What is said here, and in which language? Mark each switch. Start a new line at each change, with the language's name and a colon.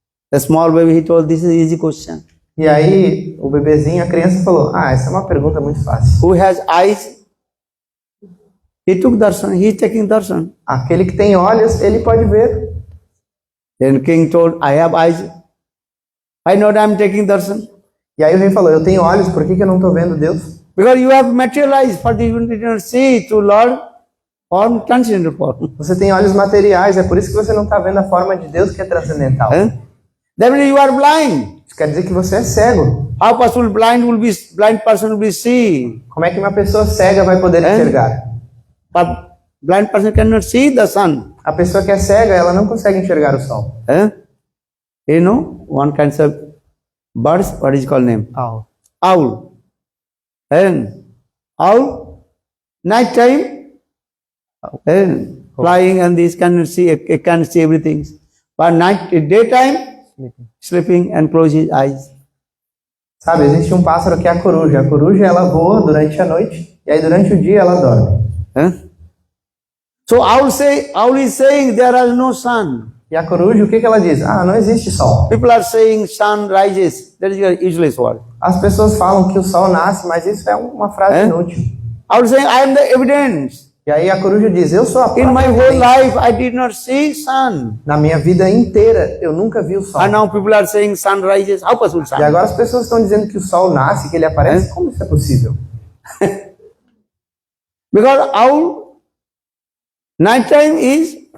English: The small baby, he told, this is an easy question.
Portuguese: E aí o bebezinho, a criança falou, essa é uma pergunta muito fácil.
English: Who has eyes? He took darshan, he is taking darshan.
Portuguese: Aquele que tem olhos, ele pode ver.
English: Then king told, I have eyes. I know that I am taking darshan.
Portuguese: E aí o rei falou, eu tenho olhos, por que eu não estou vendo Deus?
English: Because you have materialized, for this you did not see to Lord form, transcendental form.
Portuguese: Você tem olhos materiais, é por isso que você não está vendo a forma de Deus que é transcendental.
English: That means you are blind.
Portuguese: Isso quer dizer que você é cego.
English: How possible blind person will be see?
Portuguese: Como é que uma pessoa cega vai poder enxergar?
English: But blind person cannot see the sun.
Portuguese: A pessoa que é cega, ela não consegue enxergar o sol.
English: You know, one kind of birds, what is called name? Owl. And owl, night time, flying and this cannot see, it can see everything. But daytime, sleeping and close his eyes.
Portuguese: Sabe, existe um pássaro que é a coruja. A coruja, ela voa durante a noite e aí durante o dia ela dorme.
English: So owl is saying there is no sun.
Portuguese: E a coruja, o que ela diz? Não existe sol.
English: People are saying sun rises. That is a useless word.
Portuguese: As pessoas falam que o sol nasce, mas isso é uma frase inútil.
English: Owl is saying I am the evidence.
Portuguese: E aí a coruja diz, eu sou a
English: In
Portuguese: própria
English: my whole
Portuguese: evidência.
English: life I did not see sun.
Portuguese: Na minha vida inteira, eu nunca vi o sol.
English: And now people are saying sun rises. How possible sun?
Portuguese: E agora as pessoas estão dizendo que o sol nasce, que ele aparece. Como isso é possível?
English: Because owl, night time is